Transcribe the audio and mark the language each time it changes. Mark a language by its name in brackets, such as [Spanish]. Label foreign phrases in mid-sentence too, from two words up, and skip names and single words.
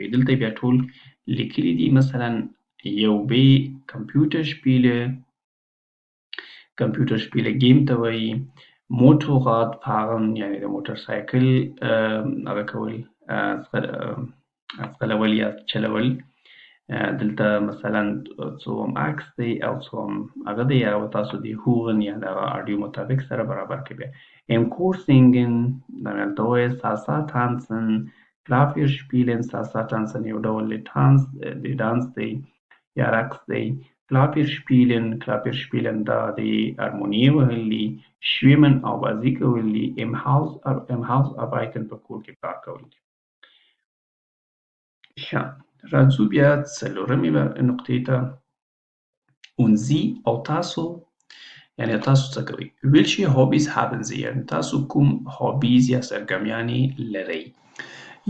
[Pashto] دلته بیا ټول لیکلي دي، مثلا یو بې کمپیوټرشپیله گیم ته وایي، [German] Motorrad fahren [Pashto] یعنې د موټر سایکل هغه کول ځغلول یا چلول. دلته مثلا څوم عکس دی او څوم هغه دی او تاسو د هوغن یا دغه آډیو مطابق سره برابر کړئ. بیا [German] im Kursingen [Pashto] دلته وایي [German] Salsa tanzen, Klavier spielen. Salsa tanzen [Pashto] یو ډول د ډانس دی یا رقص دی. [German] Klavier spielen [Pashto] دا د هارمونیې وهل دي. schwimmen او بازي کول دي. [German] im Haus arbeiten [Pashto] په کور کې کار کول دي. ښه، راځو بیا څلورمې نقطې ته. [German] und Sie [Pashto] او تاسو یعنې تاسو څه کوئ. [German] welche Hobbys haben Sie [Pashto] یعنې تاسو کوم هابیز یا سرګرمیانې لرئ.